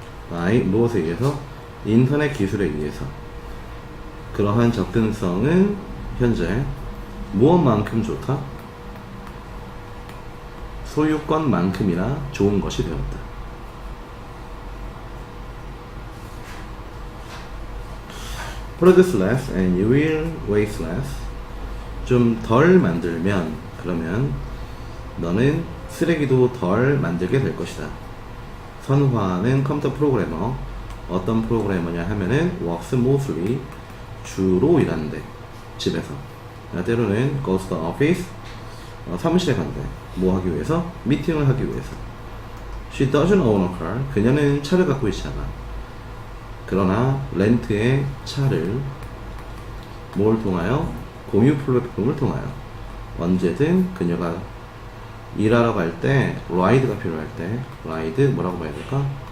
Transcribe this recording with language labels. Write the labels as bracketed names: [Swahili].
[Korean] by, 무엇에 의해서? 인터넷 기술에 의해서. 그러한 접근성은 현재 무엇만큼 좋다? 소유권만큼이나 좋은 것이 되었다. [English] Produce less and you will waste less. [Korean] 좀 덜 만들면, 그러면 너는 쓰레기도 덜 만들게 될 것이다. 선화는 컴퓨터 프로그래머. 어떤 프로그래머냐 하면은 [English] works mostly, [Korean] 주로 일하는데, 집에서. 때로는 [English] goes to the office, [Korean] 사무실에 간대. 뭐 하기 위해서? 미팅을 하기 위해서. [English] She doesn't own a car. [Korean] 그녀는 차를 갖고 있지 않아. 그러나 렌트의 차를 뭘 통하여? 공유 플랫폼을 통하여 언제든 그녀가 일하러 갈 때 라이드가 필요할 때 라이드 뭐라고 봐야 될까?